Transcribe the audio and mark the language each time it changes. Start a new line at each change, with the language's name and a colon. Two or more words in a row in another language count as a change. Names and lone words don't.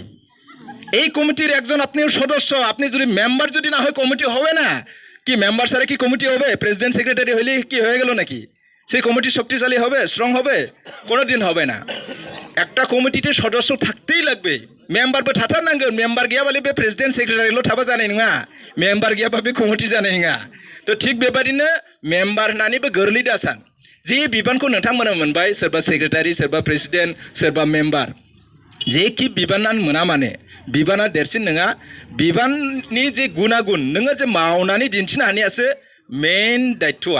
Bangla: এই কমিটির একজন আপনিও সদস্য। আপনি যদি মেম্বার যদি না হয় কমিটি হবে না। কি মেম্বার ছাড়া কি কমিটি হবে?
English: president secretary
Bangla: হইলে কি হয়ে গেল নাকি? সেই কমিটি শক্তিশালী হবে, স্ট্রং হবে? কোনো দিন হবে না। একটা কমিটিতে সদস্য থাকতেই লাগবে।
Bodo: মেম্বার বে ঠাটার নাঙ্গেন, মেম্বার গিয়া বলে বে
English: president secretary
Bodo: ल थाबा जानाय नङा, मेम्बार गैयाबा बे कमिटि जानाय नङा। तो थिग बेबादिनो मेम्बार होननानैबो गोरलै दासान। जे बिबानखौ नोंथांमोना मोनबाय, सोरबा सेक्रेटारि, सोरबा प्रेसिडेंट, सोरबा मेम्बार, जेखि बिबानानो मोना माने बिबाना देरसिन नङा। बिबाननि जे गुनागुन नोङो जे मावनानै दिन्थिनो हानायासो मेन दायित्वआ।